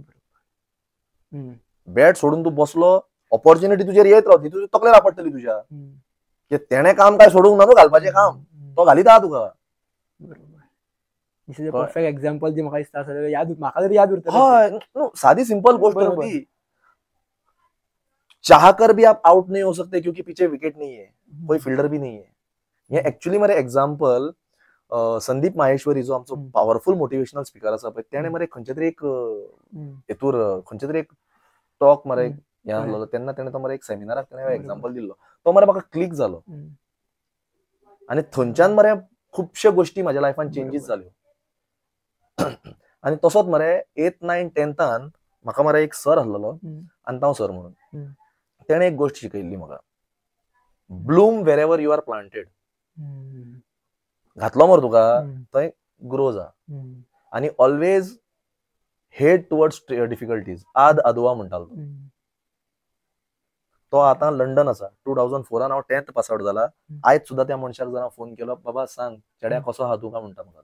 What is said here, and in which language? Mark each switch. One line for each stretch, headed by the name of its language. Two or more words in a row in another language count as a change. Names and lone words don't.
Konkani: बॅट सोडून तूं बसलो ऑपॉर्च्युनिटी तुजेर येत रावतली तुज्या तकलेर आपडटली तुज्या. तेणें काम काय सोडूंक ना न्हू घालपाचें काम. तो घालिता तुका.
English: This is a perfect example
Konkani: जी म्हाका दिसता याद म्हाका तरी याद उरता. हय, सादी सिंपल गोष्ट न्हू.
Hindi: चाहकर भी आप आउट नहीं हो सकते क्योंकि पीछे विकेट नहीं है, कोई फील्डर भी नहीं है.
Konkani: हे एक्चुअली मरे एक्झाम्पल संदीप माहेश्वरी जो आमचो
English: powerful motivational speaker
Konkani: आसा पळय तेणें मरे खंयच्या तरी एक हेतूर खंयच्या तरी एक टॉक मरे हें आसलो तेन्ना तेणें तो मरे एक सेमिनाराक तेणें एक्झाम्पल दिल्लो. तो मरे म्हाका क्लिक जालो. आनी थंयच्यान मरे खुबश्यो गोश्टी म्हाज्या लायफान चेंजीस जाल्यो. आनी तसोच मरे 8th 9th 10th म्हाका मरे एक सर आसलेलो अंताव सर म्हणून. तेणें एक गोश्ट शिकयल्ली म्हाका.
English: Bloom wherever you are planted.
Konkani: घातलो मरे तुका थंय ग्रो जा.
English: आनी always head towards difficulties.
Konkani: आद अदवा म्हणटालो तो आतां लंडन आसा. 2004 हांव 10th
English: pass out
Konkani: जाला. आयज सुद्दां त्या मनशाक जर हांव फोन केलो बाबा सांग चेड्या कसो आहा तूं काय म्हणटा म्हाका.